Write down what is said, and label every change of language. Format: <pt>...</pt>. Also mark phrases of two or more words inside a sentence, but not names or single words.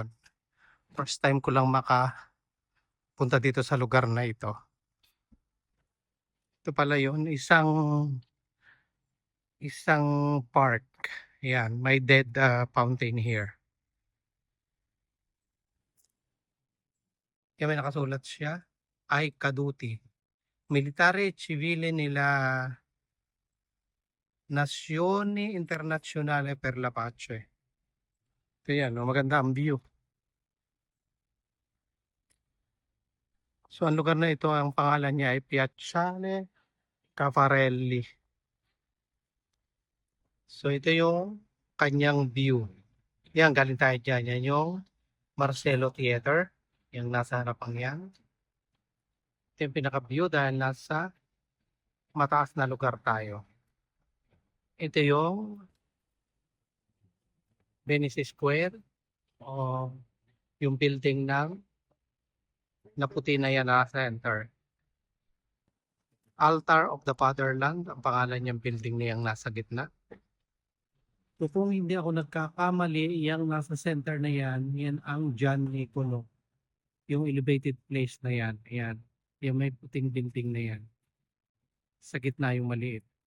<en>First time</en> <tl>ko lang makapunta dito sa lugar na ito. Ito pala yun, isang park. Ayan, may</tl> <en>dead fountain here.</en> <tl>Kaya may nakasulat siya, ay Caduti.</tl> <it>Militare Civile nila Nazione Internazionale per la Pace.</it> <tl>Ito yan, no? Maganda ang view. So ang lugar na ito, ang pangalan niya ay Piazzale Caffarelli. So ito yung kanyang view. Yan, galing tayo dyan. Yan yung Marcelo Theater. Yung nasa harapan yan. Ito yung pinaka-view dahil nasa mataas na lugar tayo. Ito yung Venice Square. O yung building ng naputi na yan na center. Altar of the Fatherland. Ang pangalan niyang building na yung nasa gitna. So kung hindi ako nagkakamali, yung nasa center na yan, yan ang John Nicolo. Yung</tl> <en>elevated place</en> <tl>na yan. Ayan. Yung may puting building na yan. Sa gitna yung maliit.</tl>